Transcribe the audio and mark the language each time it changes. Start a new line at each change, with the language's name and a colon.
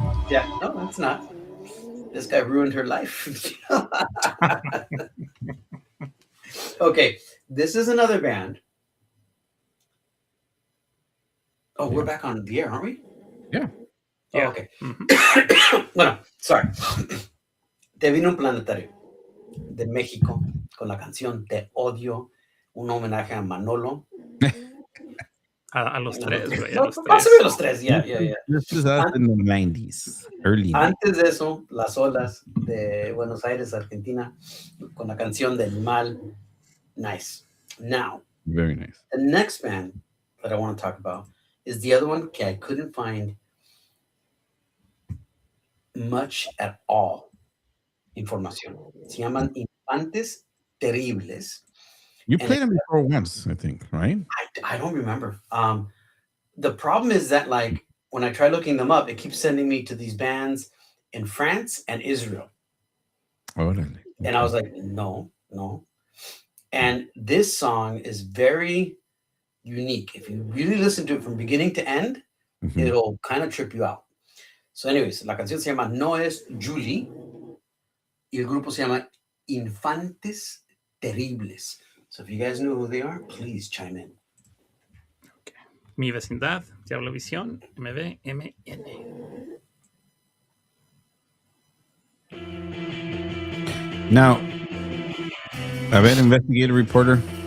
English: Yeah, no, it's not. This guy ruined her life. Okay, this is another band. Oh, we're back on the air, aren't we? Yeah. Oh, okay. Bueno, sorry.
Spanish: Te vino un planetario de México con la canción Te Odio, un homenaje a Manolo. A los tres, güey. No, pásame los tres, yeah.
English: This is us in the 90s, early 90s.
Spanish: Antes de eso, Las Olas de Buenos Aires, Argentina, con la canción del Mal.
English: Nice. Now, Very nice. the next band that I want to talk about is the other one I couldn't find much at all información.
Spanish: Se llaman Infantes Terribles.
English: You played them before once, I think, right? I don't remember. The problem is that like when I try looking them up, it keeps sending me to these bands in France and Israel,
Spanish: Órale.
English: and I was like, no, no. And this song is very unique. If you really listen to it from beginning to end, Mhm. it'll kind of trip you out. So, anyways,
Spanish: la canción se llama No es Julie y el grupo se llama Infantes Terribles.
English: So, if you guys know who they are, please chime in.
Spanish: Mi vecindad, Diablovisión, MVMN.
English: Now,
Spanish: a ver,
English: investigative reporter.